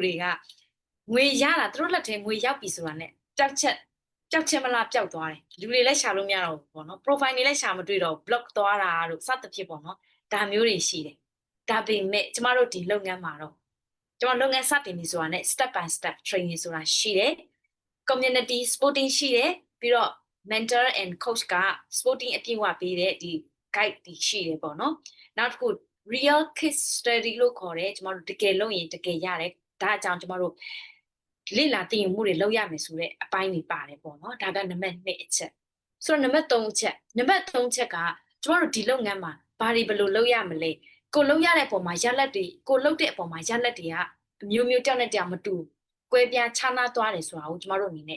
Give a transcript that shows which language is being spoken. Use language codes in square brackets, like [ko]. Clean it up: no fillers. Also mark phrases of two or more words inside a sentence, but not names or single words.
[my] တွေကငွေရတာသူတို့လက်ထဲငွေရောက်ပြီဆိုတာနဲ့ပျောက်ချက်မလားပျောက်သွားတယ်လူတွေလည်းရှာလို့မရတော့ဘူးပေါ့နော် profile တွေလည်းရှာမတွေ့တော့ block သွားတာတို့စသဖြင့်ပေါ့နော်ဒါ မျိုးတွေရှိတယ်ဒါပေမဲ့ကျမတို့ဒီလုပ်ငန်းမှာတော့ကျမလုပ်ငန်းစတင်ပြီဆိုတာနဲ့ [en] step by step training [my] ဆိုတာရှိတယ် community sporting ရှိတယ်ပြီးတော့ [en] mentor and coach [my] က sporting အပြည့်အဝပေးတဲ့ဒီ guide တွေရှိတယ်ပေါ့နော်နောက်တစ်ခု [en] real case study [my] လို့ခေါ်တယ်ကျမတို့တကယ်လုပ်ရင်တကယ်ရတယ်ဒါအကြောင်းကျမတို့လေ့လာသိရင်မှုတွေလုပ်ရမယ်ဆိုတဲ့အပိုင်းတွေပါတယ်ပေါ့နော်ဒါကနံပါတ်2အချက်ဆိုတော့နံပါတ်3အချက်ကကျမတို့ဒီလုပ်ငန်းမှာဘာတွေဘယ်လိုလုပ်ရမလဲကိုလုပ်ရတဲ့အပေါ်မှာရလက်တွေကိုလုပ်တဲ့အပေါ်မှာရလက်တွေကအမျိုးမျိုးတောက်နဲ့တောင်မတူကွဲပြားခြားနားသွားတယ်ဆိုတာကိုကျမတို့အနေနဲ့